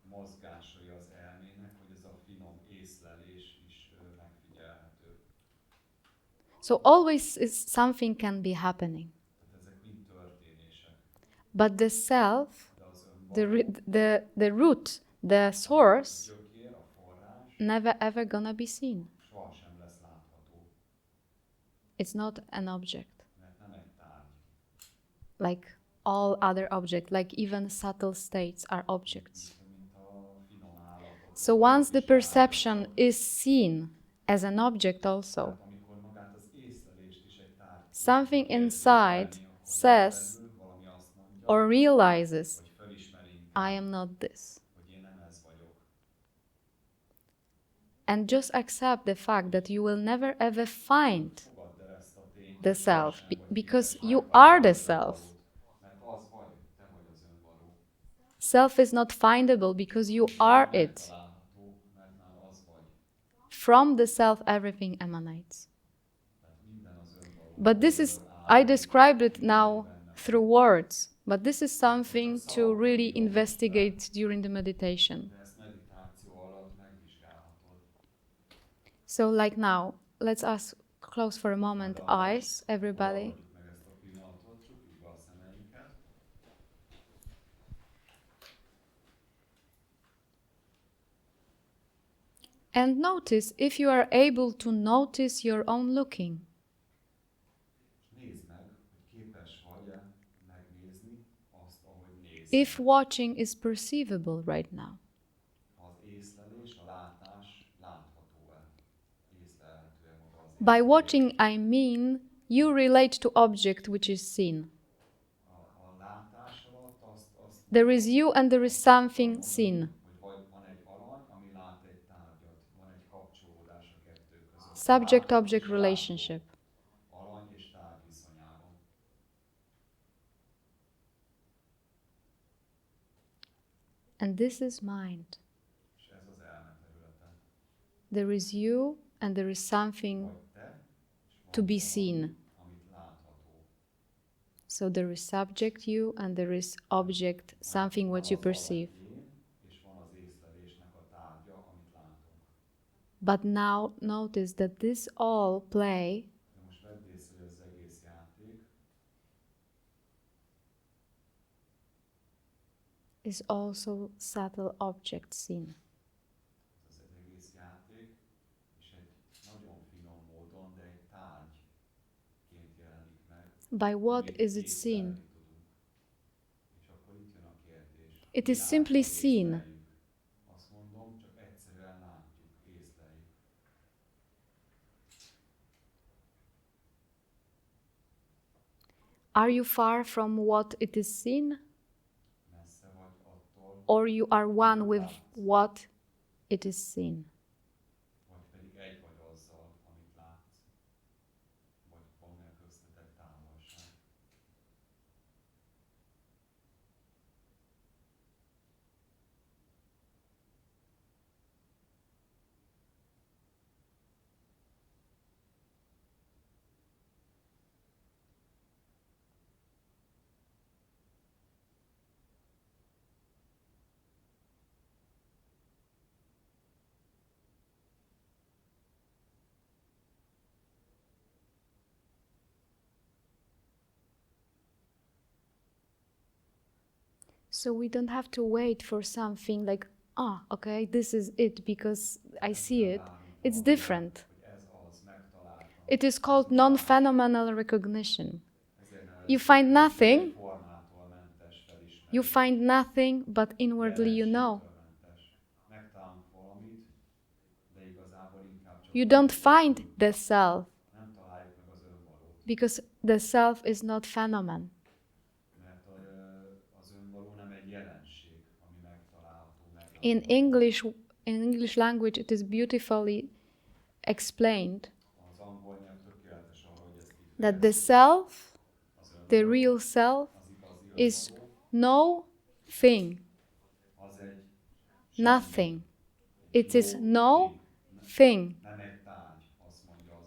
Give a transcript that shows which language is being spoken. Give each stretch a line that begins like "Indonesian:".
Hungarian: mozgásai az elmének, hogy ez a finom észlelés is megfigyelhető.
English: So always something can be happening.
Hungarian: Tehát ezek mind történések.
English: But the self,
Hungarian: De az
English: the,
Hungarian: önvaló,
English: the root, the source,
Hungarian: gyökér, a forrás
English: never ever gonna be seen.
Hungarian: sohasem lesz látható,
English: It's not an object
Hungarian: mert nem egy tárgy.
English: like all other objects, like even subtle states are objects.
Hungarian: Mint a finom állatok.
English: So once the perception is seen as an object also,
Hungarian: Amikor magát az észlelést is egy tárgy
English: something inside says
Hungarian: belül, valami azt mondja,
English: or realizes,
Hungarian: hogy fölismeri,
English: I am not this.
Hungarian: hogy én nem ez vagyok.
English: And just accept the fact that you will never ever find
Hungarian: Fogadd el ezt a tényt,
English: the self
Hungarian: sohasem vagy
English: because
Hungarian: képes
English: you
Hungarian: megtalálni
English: are the
Hungarian: az
English: self.
Hungarian: önvalót, mert az vagy, te vagy az önvaló.
English: Self is not findable because you are it.
Hungarian: Található, mert már az vagy.
English: From the self, everything emanates.
Hungarian: Tehát minden az önvaló.
English: But this is, I described it now through words, but this is something to really investigate during the meditation.
Hungarian: De ezt meditáció alatt megvizsgálhatod.
English: So, like now, let's us close for a moment eyes, everybody.
Hungarian: Hallgassuk meg ezt a pillanatot, csukjuk be a szemeinket.
English: And notice if you are able to notice your own looking.
Hungarian: És nézd meg, hogy képes vagy-e megnézni azt, ahogy nézel.
English: If watching is perceivable right now.
Hungarian: Az észlelés, a látás látható-e? Észlelhető-e maga az
English: By watching, I mean you relate to object which is seen.
Hungarian: A látás alatt azt
English: There is you and there is something seen.
Hungarian: hogy vagy van egy alany, ami lát egy tárgyat, van egy kapcsolódás a kettő között.
English: Subject-object relationship.
Hungarian: Alany és tárgy viszonyában.
English: And this is mind.
Hungarian: És ez az elme területe.
English: There is you and there is something
Hungarian: Vagy te, és van
English: to be
Hungarian: valami,
English: seen.
Hungarian: amit látható.
English: So there is subject you and there is object, something what you
Hungarian: Van az
English: perceive.
Hungarian: alany én, és van az észlelésnek a tárgya, amit látunk.
English: But now notice that this all play
Hungarian: De most vedd észre, hogy az egész játék
English: is also subtle object seen.
Hungarian: ez az egész játék, és egy nagyon finom módon, de egy tárgyként jelenik meg.
English: By what
Hungarian: amit
English: is it
Hungarian: észlelni
English: seen?
Hungarian: tudunk. És akkor itt jön a kérdés.
English: It is
Hungarian: Mi
English: simply
Hungarian: által
English: seen.
Hungarian: észleljük? Azt mondom, csak egyszerűen látjuk, észleljük.
English: Are you far from what it is seen?
Hungarian: Messze vagy attól,
English: Or you are one with what it is seen?
Hungarian: vagy pedig egy vagy azzal, amit látsz. Vagy van-e köztetek távolság.
English: So we don't have to wait for something like, okay, this is it because I see it. It's different.
Hungarian: Hogy ez az, megtaláltam.
English: It is called non-phenomenal recognition.
Hungarian: Ezért nevezzük
English: You find nothing,
Hungarian: formától mentes felismerés.
English: you find nothing, but inwardly you know.
Hungarian: Jelenségtől mentes. Megtalálunk valamit, de igazából inkább csak
English: You don't find the self
Hungarian: nem találjuk meg az önvalót.
English: because the self is not phenomenon.
Hungarian: Mert az önvaló nem egy jelenség, ami megtalálható, meglátható.
English: In English language, it is beautifully explained
Hungarian: Az angol nyelv tökéletes arra, hogy ezt így
English: that the self,
Hungarian: az
English: the
Hungarian: önvaló,
English: real self,
Hungarian: az igazi
English: is
Hungarian: önvaló,
English: no thing,
Hungarian: az egy
English: nothing. It is no no thing. thing.
Hungarian: Nem egy tárgy, azt mondja az